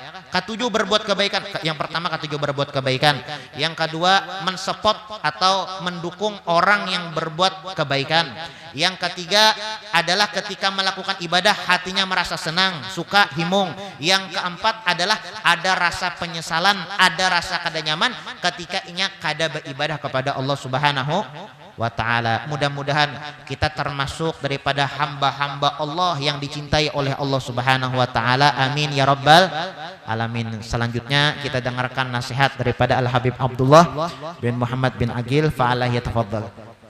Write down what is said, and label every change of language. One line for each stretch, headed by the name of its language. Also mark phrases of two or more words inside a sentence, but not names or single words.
Indonesian: Ketujuh berbuat kebaikan. Yang pertama ketujuh berbuat kebaikan. Yang kedua mensupport atau mendukung orang yang berbuat kebaikan. Yang ketiga adalah ketika melakukan ibadah hatinya merasa senang, suka, himung. Yang keempat adalah ada rasa penyesalan, ada rasa kada nyaman ketika inya kada beribadah kepada Allah
Arabic: سبحانه وتعالى.
Indonesian: Mudah-mudahan kita termasuk daripada hamba-hamba Allah yang dicintai oleh Allah
Arabic: سبحانه وتعالى. آمين يا رب العالمين.
Indonesian: Selanjutnya kita dengarkan nasihat daripada Al-Habib Abdullah bin Muhammad bin Agil.
Arabic: فله يتفضل.